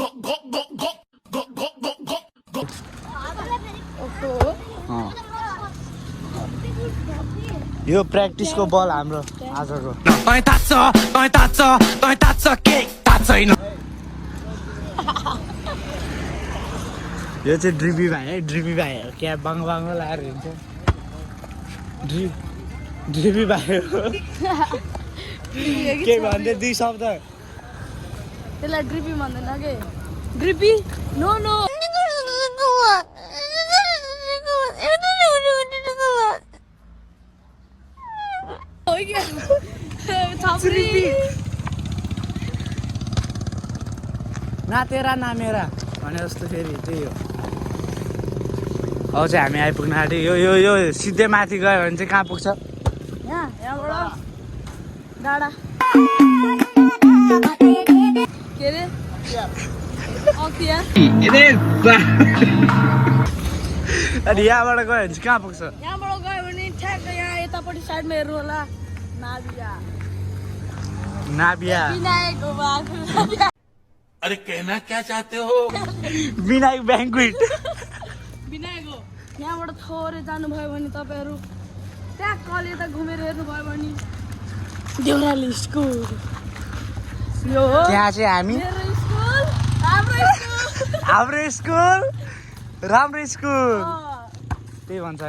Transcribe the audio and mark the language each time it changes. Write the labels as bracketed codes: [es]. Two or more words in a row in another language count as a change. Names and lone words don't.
[ne] यो प्र्याक्टिसको बल हाम्रो आजको यो चाहिँ ड्रिपी भाइ है ड्रिपी भाइ हो क्या बाङ्गो लगाएर हिँड्छ ड्रिपी भाइ हो के भन्दै दुई शब्द त्यसलाई ड्रिपी भन्दैन के ड्रिपी नो [hi] ना तेरा ना मेरा [ne] भने जस्तो फेरि त्यही हो अब चाहिँ हामी आइपुग्न आँट्यो यो सिधै माथि गयो भने चाहिँ कहाँ पुग्छ यहाँबाट डाँडा के अरे अनि यहाँबाट गयो भने चाहिँ कहाँ पुग्छ यहाँबाट गयो भने ठ्याक्क यहाँ यतापट्टि साइडमा हेर्नु होला नाबिया विनायक हो [hi] अरे कहना क्या चाहते हो [ne] विनायक ब्याङ्क्वेट विनायक हो यहाँबाट थोरै जानुभयो भने तपाईँहरू ट्याक्क यता घुमेर हेर्नुभयो भने देउराली स्कुल यो हो त्यहाँ चाहिँ हामी मेरो स्कुल हाम्रो स्कुल राम्रो स्कुल त्यही भन्छ होइन